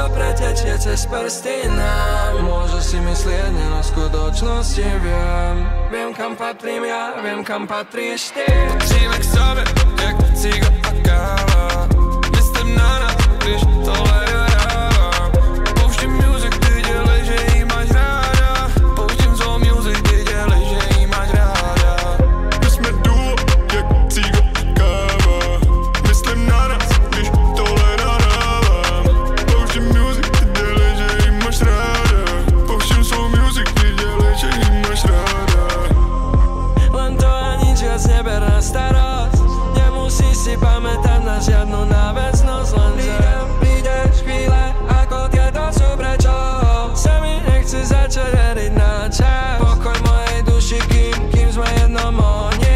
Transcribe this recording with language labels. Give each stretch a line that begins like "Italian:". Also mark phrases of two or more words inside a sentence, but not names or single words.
Slovak: pretečie cez prsty nám. Môže si myslieť, ne na skutočnosti viem kam patrím ja, viem kam patríš ty.
Czech: Patříme k sobě, jak ciga a káva. Myslím na nás, když tohle hrávám. Pouštím music, ty dělej, že jí máš ráda. Pouštím svou music, ty dělej, že jí máš ráda. My jsme duo, jak ciga a káva. Myslím na nás, když tohle nahrávám. Pouštím music, ty dělej, že jí máš ráda. Pouštím svou music, ty dělej, že jí máš ráda.
Slovak: Len to a nič viac neber na starosť. Nemusíš si pamätať na žiadnu náväznosť. Lenže prídeš chvíle, ako tieto sú prečo. Sa mi nechce začať veriť na čas. Pokoj mojej duši, kým sme jednom ohni.